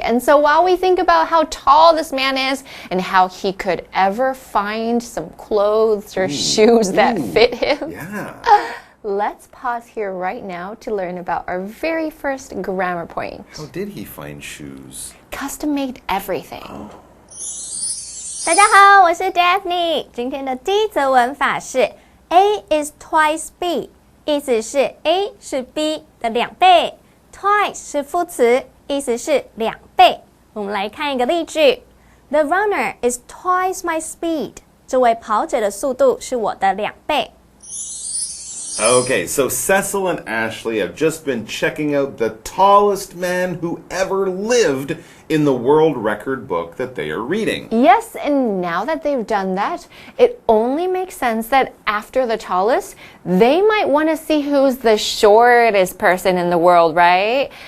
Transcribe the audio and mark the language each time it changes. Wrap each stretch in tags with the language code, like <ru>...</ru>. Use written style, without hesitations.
<en>And so while we think about how tall this man is and how he could ever find some clothes or shoes that fit him, Yeah. let's pause here right now to learn about our very first grammar point. How did he find shoes? Custom-made everything.</en> <zh>大家好，我是 Daphne。今天的第一则文法是</zh> <en>A is twice B，</en> <zh>意思是 A 是 B 的2倍 ，twice 是副词，意思是2倍。我们来看一个例句 ：</zh> <en>The runner is twice my speed。</en> <zh>这位跑者的速度是我的2倍。</zh> <en>Okay, so Cecil and Ashley have just been checking out the tallest man who ever lived in the world record book that they are reading. Yes, and now that they've done that, it only makes sense that after the tallest, they might want to see who's the shortest person in the world, right?</en>